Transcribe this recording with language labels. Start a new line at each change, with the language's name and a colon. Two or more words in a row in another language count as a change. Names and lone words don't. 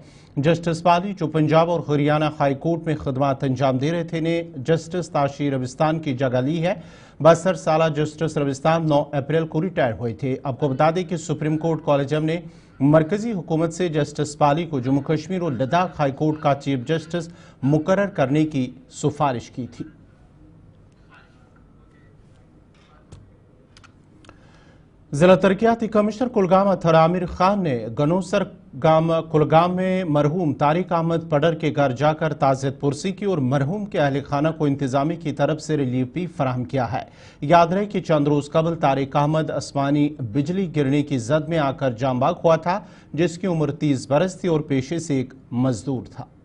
Urdu: جسٹس پالی جو پنجاب اور ہریانہ ہائی کورٹ میں خدمات انجام دے رہے تھے نے جسٹس تاشی روستان کی جگہ لی ہے. 62 سالہ جسٹس روستان 9 اپریل کو ریٹائر ہوئے تھے. آپ کو بتا دیں کہ
English: supreme court collegium
Urdu: نے مرکزی حکومت سے جسٹس پالی کو جموں کشمیر اور لداخ ہائی کورٹ کا
English: chief justice
Urdu: مقرر کرنے کی سفارش کی تھی. ضلع ترقیاتی کمشنر کلگام اطہر عامر خان نے گنوسر گام کلگام میں مرحوم طارق احمد پڈر کے گھر جا کر تعزیت پرسی کی اور مرحوم کے اہل خانہ کو انتظامیہ کی طرف سے ریلیف بھی فراہم کیا ہے. یاد رہے کہ چند روز قبل طارق احمد آسمانی بجلی گرنے کی زد میں آ کر جاں بحق ہوا تھا, جس کی عمر 30 برس تھی اور پیشے سے ایک مزدور تھا.